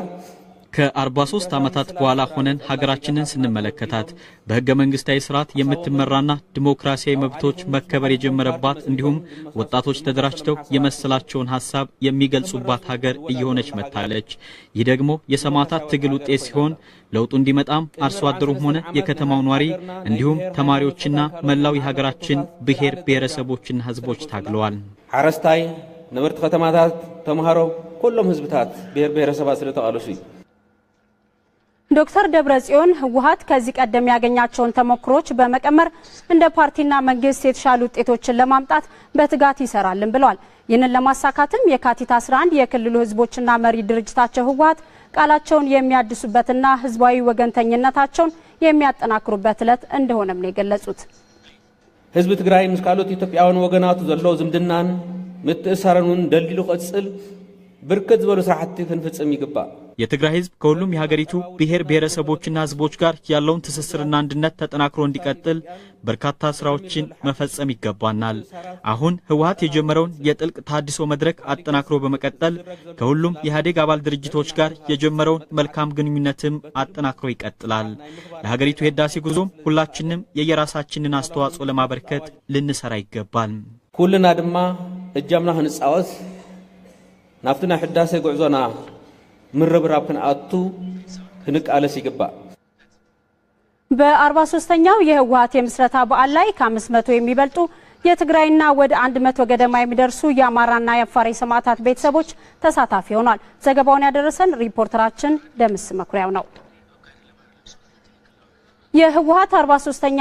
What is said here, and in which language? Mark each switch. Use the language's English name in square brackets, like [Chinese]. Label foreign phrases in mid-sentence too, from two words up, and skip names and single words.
[Amharic] ከ43 ዓመታት በኋላ ሆነን ሀገራችንን ስንመለከታት በህገ መንግስታዊ ስርዓት የምትመራና ዲሞክራሲያዊ መብቶች መከበር የጀመረባት እንዲሁም ወጣቶች ተደራጅተው የመሰላቸውን ሐሳብ የሚገልጹባት ሀገር እየሆነች መጣለች። ይህ ደግሞ የሰማዕታት ትግል ውጤት ሲሆን ለውጡ እንዲመጣም አርሶ አደሩም ሆነ የከተማው ኗሪ እንዲሁም ተማሪዎችና መላው የሀገራችን ብሔር ብሔረሰቦችና ህዝቦች ታግለዋል። [Tigrinya] ሓረስታይ ነበርት ከተማታት ተማሃሮ ሁሉም ህዝብታት ብሔር ብሔረሰባት ስለተቃለሱ [Amharic] ዶክተር ደብረጽዮን ህወሓት ከዚህ ቀደም ያገኛቸውን ተሞክሮች በመቀመር እንደ ፓርቲና መንግስት የተሻሉ ውጤቶችን ለማምጣት በትጋት ይሰራልን ብለዋል። ይህንን ለማሳካትም የካቲት 11 የክልሉ ህዝቦችና መሪ ድርጅታቸው ህወሓት ቃላቸውን የሚያድሱበትና ህዝባዊ ወገንተኝነታቸውን የሚያጠናክሩበት ዕለት እንደሆነም ነው የገለጹት። [Tigrinya] ህዝብ ትግራይ ምስ ካልኦት ኢትዮጵያውያን ወገናቱ ዘሎ ዝምድናን ምትእሳረኑን ደሊሉ ቅጽል ብርክት ዝበሉ ስራሕቲ ክንፍጽም ይግባእ [Amharic] የትግራይ ህዝብ ከሁሉም የሀገሪቱ ብሔር ብሔረሰቦችና ህዝቦች ጋር ያለውን ትስስርና አንድነት ተጠናክሮ እንዲቀጥል በርካታ ስራዎችን መፈጸም ይገባናል። አሁን ህወሓት የጀመረውን የጥልቅ ታድሶ መድረክ አጠናክሮ በመቀጠል ከሁሉም የኢህአዴግ አባል ድርጅቶች ጋር የጀመረውን መልካም ግንኙነትም አጠናክሮ ይቀጥላል። ለሀገሪቱ የህዳሴ ጉዞም ሁላችንም የየራሳችንን አስተዋጽኦ ለማበርከት ልንሰራ ይገባል። [Tigrinya] ኩልና ድማ እጃምና ህንጻወት ናፍትና ህዳሴ ጉዕዞና ምርብራብ ክንአቱ ክንቃለስ ይገባል። [Amharic] በ43ኛው የህወሓት የምስረታ በዓል ላይ ከ500 የሚበልጡ የትግራይና ወደ 100 ገደማ የሚደርሱ የአማራና የአፋር ሰማዕታት ቤተሰቦች ተሳታፊ ሆኗል። ዘገባውን ያደረሰን ሪፖርተራችን ደምስ መኩሪያው ነው። የህወሓት 43ኛ